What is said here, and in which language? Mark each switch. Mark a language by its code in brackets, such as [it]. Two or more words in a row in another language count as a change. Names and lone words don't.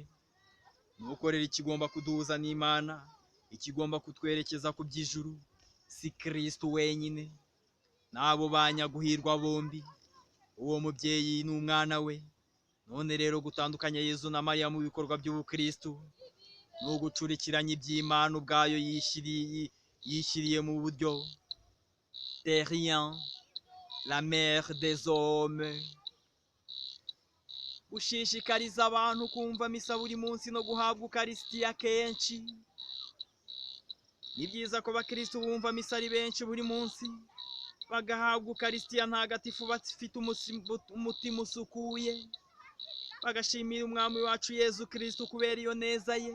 [rw] Nuko rero ikigomba kuduhuza n'Imana, ikigomba kutwerekeza ku by'ijuru, si Kristo wenyine n'abo banyaguhirwa bombi, uwo mubyeyi n'umwana we. None rero gutandukanya Yezu na Mariya mu bikorwa by'ubukristo ni ugucurikiranya iby'Imana ubwayo yishyiriye mu buryo. [fr] Terrien, la mère des hommes. [rw] Gushishikariza abantu kumva misa buri munsi no guhabwa Ukarisitiya kenshi. Ni byiza ko abakristo bumva misa ari benshi buri munsi, bagahabwa Ukarisitiya ntagatifu bafite umutima usukuye, bagashimira umwami wacu Yezu Kristo kubera iyo neza ye.